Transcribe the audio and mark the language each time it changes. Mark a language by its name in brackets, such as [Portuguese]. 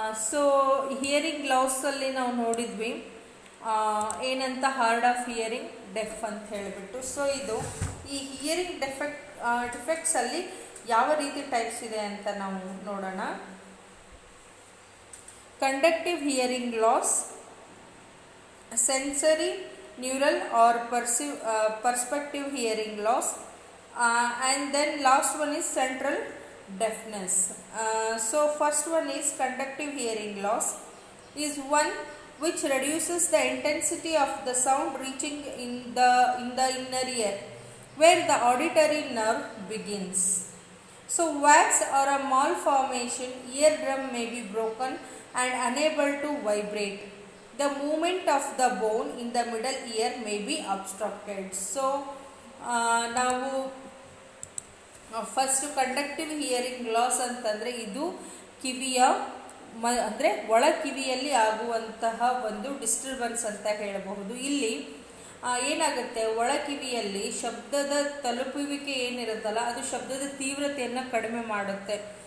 [Kannada] So hearing ಲಾಸಲ್ಲಿ ನಾವು ನೋಡಿದ್ವಿ ಏನಂತ, ಹಾರ್ಡ್ ಆಫ್ ಹಿಯರಿಂಗ್, ಡೆಫ್ ಅಂತ ಹೇಳಿಬಿಟ್ಟು. ಸೊ ಇದು ಈ ಹಿಯರಿಂಗ್ ಡಿಫೆಕ್ಟ್ಸಲ್ಲಿ ಯಾವ ರೀತಿ ಟೈಪ್ಸ್ ಇದೆ ಅಂತ ನಾವು ನೋಡೋಣ. [English] Conductive hearing loss, sensory neural or perspective hearing loss, and then last one is central deafness. So first one is conductive hearing loss, is one which reduces the intensity of the sound reaching in the inner ear where the auditory nerve begins. So wax or a malformation, eardrum may be broken and unable to vibrate. The movement of the bone in the middle ear may be obstructed. [Kannada] So ನಾವು first conductive hearing loss ಅಂತಂದರೆ ಇದು ಕಿವಿಯ ಅಂದರೆ ಒಳ ಕಿವಿಯಲ್ಲಿ ಆಗುವಂತಹ ಒಂದು disturbance ಅಂತ ಹೇಳಬಹುದು. ಇಲ್ಲಿ ಏನಾಗುತ್ತೆ, ಒಳ ಕಿವಿಯಲ್ಲಿ ಶಬ್ದದ ತಲುಪುವಿಕೆ ಏನಿರುತ್ತಲ್ಲ ಅದು ಶಬ್ದದ ತೀವ್ರತೆಯನ್ನು ಕಡಿಮೆ ಮಾಡುತ್ತೆ.